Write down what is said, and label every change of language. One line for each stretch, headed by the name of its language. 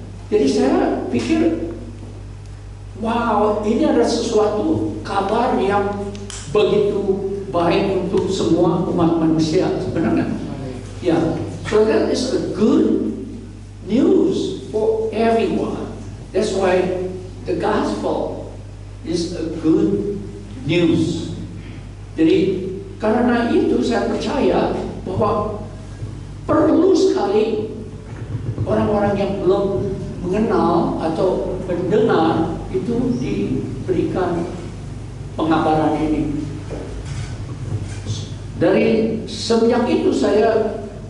Indonesian: Jadi saya pikir, wow, ini ada sesuatu kabar yang begitu baik untuk semua umat manusia sebenarnya.
English: Ya, so that is a good news for everyone. That's why the gospel is a good news.
Indonesian: Jadi karena itu saya percaya bahwa perlu sekali orang-orang yang belum mengenal atau mendengar itu diberikan pengabaran ini. Dari semenjak itu saya